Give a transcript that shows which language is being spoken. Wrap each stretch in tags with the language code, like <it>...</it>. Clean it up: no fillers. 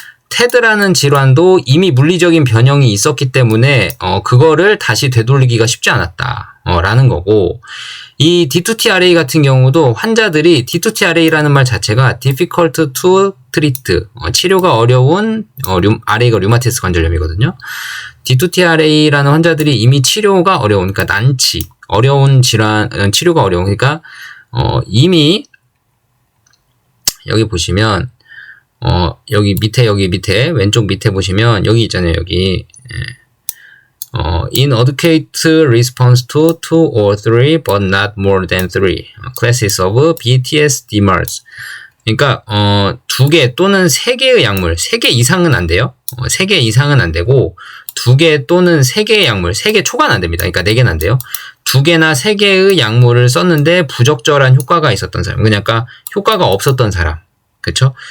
<ko>테드라는 질환도 이미 물리적인 변형이 있었기 때문에 그거를 다시 되돌리기가 쉽지 않았다 라는 거고, 이 D2T array 같은 경우도 환자들이 D2T array라는 말 자체가</ko> <en>difficult to treat,</en> <ko>치료가 어려운 array가 류마티스 관절염이거든요. D2T array라는 환자들이 이미 치료가 어려운, 그러니까 난치, 어려운 질환, 치료가 어려운, 그러니까 이미 여기 보시면 여기 밑에 왼쪽 밑에 보시면 여기 있잖아요. 여기</ko> <en>inadequate response to 2 or 3 but not more than 3 classes of BTS DMARDs.</en> <ko>그러니까 2개 또는 3개의 약물, 3개 이상은 안 돼요. 3개 이상은 안 되고 2개 또는 3개의 약물, 3개 초과는 안 됩니다. 그러니까 4개는 안 돼요. 2개나 3개의 약물을 썼는데 부적절한 효과가 있었던 사람, 그러니까 효과가 없었던 사람. 그쵸?</ko>